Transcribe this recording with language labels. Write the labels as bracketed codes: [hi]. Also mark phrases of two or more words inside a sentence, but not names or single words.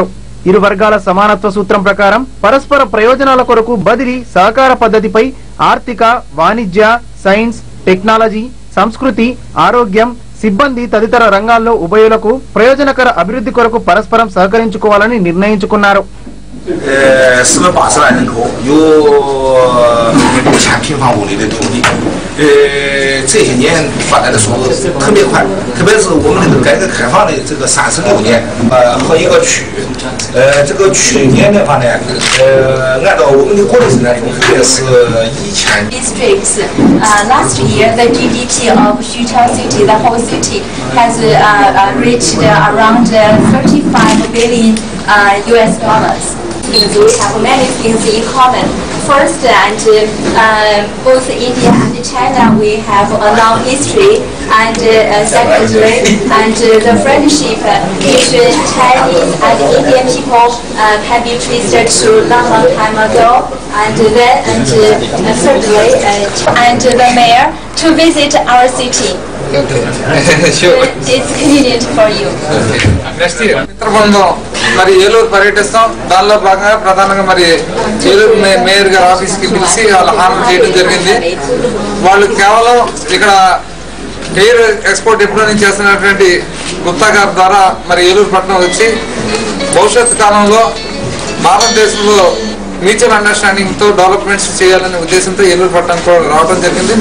[te] ఇరు వర్గాల సమానత్వ సూత్రం ప్రకారం పరస్పర ప్రయోజనాల కొరకు బదిలీ సహకార పద్ధతిపై ఆర్థిక, వాణిజ్య, సైన్స్, టెక్నాలజీ, సంస్కృతి, ఆరోగ్యం, సిబ్బంది తదితర రంగాల్లో ఉభయులకు ప్రయోజనకర అభివృద్ధి కొరకు పరస్పరం సహకరించుకోవాలని నిర్ణయించుకున్నారు. [zh] 480 万人口，有5000平方公里的土地。这些年发展的速度特别快，特别是我们这个改革开放的这个36年，和一个区，这个去年的话呢，按照我们的国内生产总值是1000。 [en] Districts. Last year, the GDP of Xuchang City, the whole city, has reached around 35 billion US dollars. We have many things in common. First, and both India and China, we have a long history, and secondly, and the friendship between Chinese and Indian people can be traced to long time ago. And then, and thirdly, and the mayor to visit our city. It's convenient for you. [te] మిత్రబృందం మరి ఏలూరు పర్యటిస్తాం. దానిలో భాగంగా ప్రధానంగా మరి ఏలూరు మేయర్ గారి ఆఫీస్ కి పిలిచి వాళ్ళు హామీ చేయడం జరిగింది. వాళ్ళు కేవలం ఇక్కడ [en] air export [te] ఎప్పుడో నుంచి చేస్తున్నటువంటి గుప్తా గారి ద్వారా మరి ఏలూరు పట్టణం వచ్చి భవిష్యత్ కాలంలో భారతదేశంలో [en] mutual understanding [te] తో డెవలప్మెంట్స్ చేయాలనే ఉద్దేశంతో ఏలూరు పట్టణం కూడా రావడం జరిగింది.